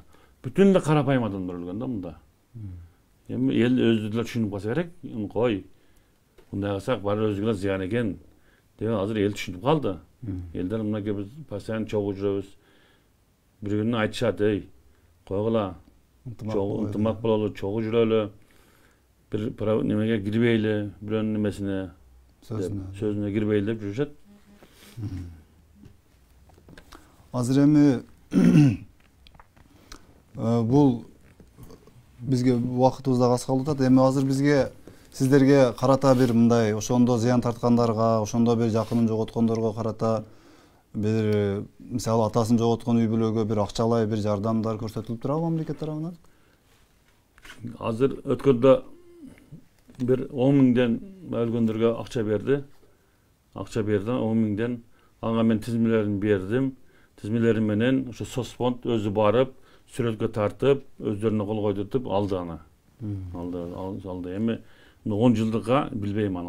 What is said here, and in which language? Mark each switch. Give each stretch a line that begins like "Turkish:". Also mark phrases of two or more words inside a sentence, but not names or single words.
Kyrgyz: Бүтүн эле карапайым адамдар өлгөн да мында. Эми эл өзү деле түшүнүп калса керек. Кой. Мындай кылсак баары өзүгө зыян экен деп азыр эл түшүнүп калды. Элдер мынакей биз постоянно чогуу жүрөбүз. Бири-бирине айтышат, койгула. Ынтымак бололу, чогуу жүрөлү. бир немеге кирбейле, бирөн немесине сөзүнө кирбейле деп жүрүшөт. Азыр эми бул бизге убакытыбыз да аз калып атат. Эми азыр бизге сиздерге карата бир мындай ошондо зыян тарткандарга, ошондо бир жакынын жоготкондорго карата бир мисалы атасын жоготкон үй бүлөгө бир акчалай бир жардамдар көрсөтүлүп турабы мамлекет тарабынан? Азыр өткөрдө бир 10 миңден өлгөндөргө акча берди. 10 mingden ага мен тизмелерин бердим. Тизмелерим менен ошо соцфонд өзү барып, сүрөткө тартып, өздөрүнө кол койдуртуп алды аны. Алды. Эми 10 жылдыкка билбейм аны.